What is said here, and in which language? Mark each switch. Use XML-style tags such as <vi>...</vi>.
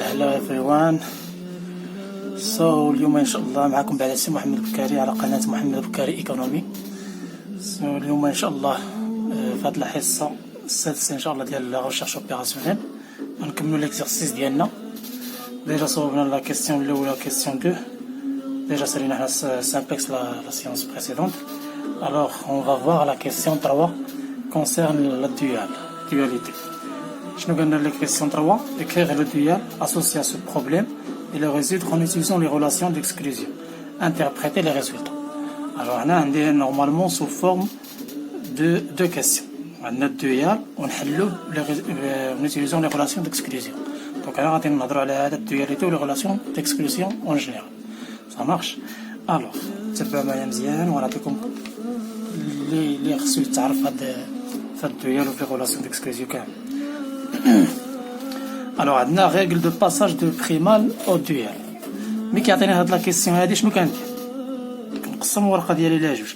<ar>هلا</ar> <en>everyone.</en> <ar>اليوم ان شاء الله معكم بعد سي محمد بكاري على قناة محمد بكاري ايكونومي. اليوم ان شاء الله في هاد الحصة السادسة ان شاء الله ديال لا ريشيرش اوبيراسيونيل غنكملو ليكزارسيس ديالنا. ديجا صوبنا لا كيسيون الاولى كيسيون 2. ديجا سالينا حنا سامبلكس لا سيونس بريسيدونت.</ar> <fr>Alors on va voir la question 3 concerne la dualité. Je nous donne la question 3, écrire le dual associé à ce problème et le résoudre en utilisant les relations d'exclusion. Interpréter les résultats. Alors on a normalement sous forme de deux questions. On a le dual, en utilisant les relations d'exclusion. Donc on va parler de la dualité ou les relations d'exclusion en général. Ça marche.</fr> <ar>Alors, تبع معايا مزيان ونعطيكم اللي خصو يتعرف هاد الدويال وفي غولاسيون ديكسكلوزيون كامل. الوغ عندنا ريغل دو باساج دو بريمال او دويال. ملي كيعطيني هاد لا كيسيون هادي شنو كندير؟ كنقسم الورقه ديالي لها جوج.</ar>